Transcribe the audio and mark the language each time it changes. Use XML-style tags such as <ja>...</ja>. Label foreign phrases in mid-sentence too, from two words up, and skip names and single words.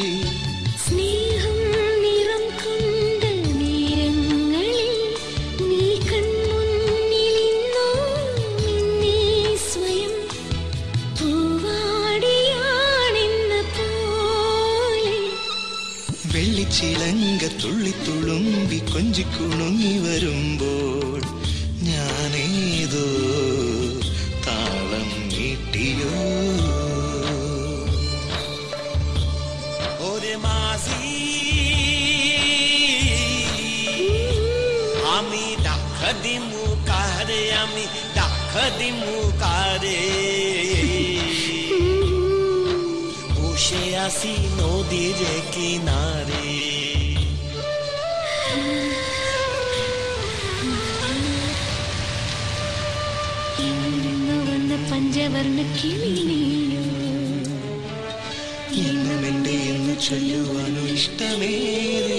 <ml>സ്നേഹം നിറം കൊണ്ട നേരങ്ങളിൽ നീ കൺമുന്നിലിന്നോ നിന്നെ സ്വയം പൂവാടിയാണെന്ന പോലെ. വെള്ളിച്ചിലങ്ക തുള്ളിത്തുളുമ്പി കൊഞ്ചിക്കുണുങ്ങി വരുമ്പോൾ ഞാനേതോ താളം നീട്ടിയോ.</ml> <bn>ওরে মাঝি আমি ডাক দিমু কারে, আমি ডাক দিমু কারে। বসে আসি নদীর কিনারে।</bn> <ml>ഇന്നു വന്ന പഞ്ചവർണ്ണ കിളി നീയോ, എന്നും എൻ്റെ എന്ന് ചൊല്ലുവാനോ ഇഷ്ടമേറെ.</ml>